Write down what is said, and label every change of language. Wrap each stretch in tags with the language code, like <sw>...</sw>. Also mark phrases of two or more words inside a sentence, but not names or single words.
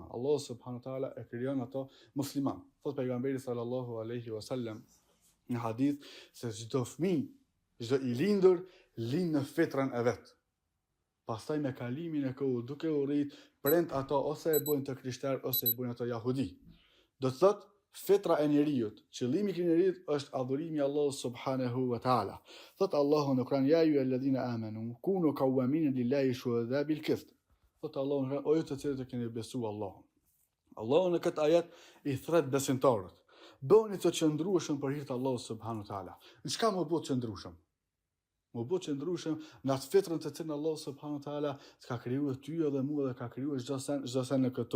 <sq>Allahu</sq> <ar>سبحانه وتعالى</ar> <sq>e krijon ato musliman. Thot pejgamberi</sq> <ar>صلى الله عليه وسلم</ar> <sq>në hadith se çdo fëmijë, çdo i lindur lind në fitrën e vet. Pastaj me kalimin e kohës duke u rrit, prend ato ose e bojnë të krishterë ose e bojnë ato jahudi. Do të thotë fitra e njerijut, qëllimi i njerijut është adhurimi Allahu</sq> <ar>سبحانه وتعالى.</ar> <sq>Thot Allahu në Kur'an</sq> <ar>يا أيها الذين آمنوا كونوا قوامين لله شهداء بالقسط.</ar> <sq>Thot Allahu në Kur'an o ju të cilët e keni besuar Allahun. Allahu në këtë ajet i thret besimtarët. Bëni të qëndrueshëm për hir të Allahut</sq> <ar>سبحانه وتعالى.</ar> <sq>Në çka më bëu të qëndrueshëm? Më bëu të qëndrueshëm në atë fitrën të cilën Allahu</sq> <ar>سبحانه وتعالى</ar> <sq>ka krijuar ty edhe mua dhe ka krijuar çdo sen në këtu.</sq>